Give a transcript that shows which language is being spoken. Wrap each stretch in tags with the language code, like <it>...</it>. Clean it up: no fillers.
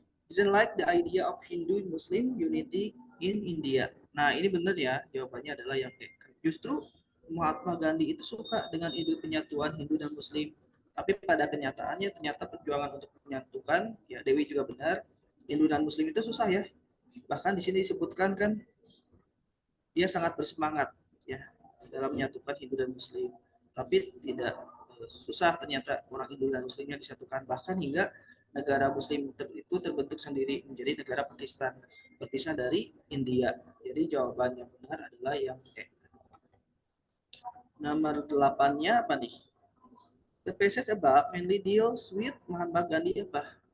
<en>Didn't like the idea of Hindu Muslim unity in India.</en> <id>Nah, ini benar ya. Jawabannya adalah yang E. Justru Mahatma Gandhi itu suka dengan ide penyatuan Hindu dan Muslim. Tapi pada kenyataannya ternyata perjuangan untuk menyatukan, ya Dewi juga benar, Hindu dan Muslim itu susah ya. Bahkan di sini disebutkan kan dia sangat bersemangat ya dalam menyatukan Hindu dan Muslim. Tapi tidak susah ternyata orang Hindu dan Muslimnya disatukan, bahkan hingga negara Muslim itu terbentuk sendiri menjadi negara Pakistan, berpisah dari India. Jadi jawaban yang benar adalah yang E. Nomor 8-nya apa nih?</id> <en>The passage above mainly deals with Mahatma Gandhi apa?</en>